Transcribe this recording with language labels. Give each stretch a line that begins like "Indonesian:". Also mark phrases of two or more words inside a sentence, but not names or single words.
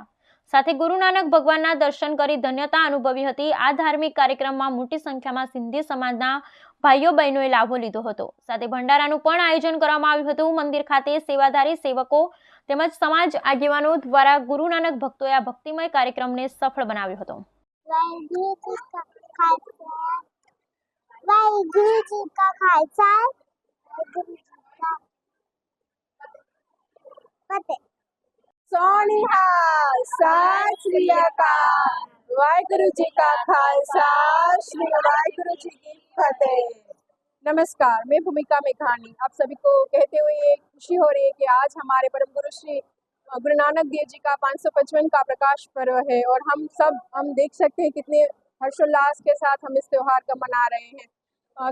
Gujarati: સાથે ગુરુ નાનક ભગવાનના દર્શન કરી ધન્યતા અનુભવી હતી. આ ધાર્મિક કાર્યક્રમમાં મોટી સંખ્યામાં સિંધી સમાજના ભાઈઓ બહેનોએ લાભો લીધો હતો. સાથે ભંડારાનું પણ આયોજન કરવામાં આવ્યું હતું. મંદિર ખાતે સેવાધારી સેવકો તેમજ સમાજ આગેવાનો દ્વારા ગુરુ નાનક ભક્તોએ આ ભક્તિમય કાર્યક્રમને સફળ બનાવ્યો હતો.
Punjabi: ਸੋਨਿਹਾਲ ਸਤ ਸ੍ਰੀ ਅਕਾਲ। ਵਾਹਿਗੁਰੂ ਜੀ ਕਾ ਖ਼ਾਲਸਾ, ਸ੍ਰੀ ਵਾਹਿਗੁਰੂ ਜੀ ਕੀ ਫ਼ਤਹਿ।
Hindi: नमस्कार, मैं भूमिका मेघानी आप सभी को कहते हुए खुशी हो रही है कि आज हमारे परम गुरु श्री गुरु नानक देव जी का 555 का प्रकाश पर्व है और हम देख सकते हैं कितने हर्षोल्लास के साथ हम इस त्योहार का मना रहे हैं।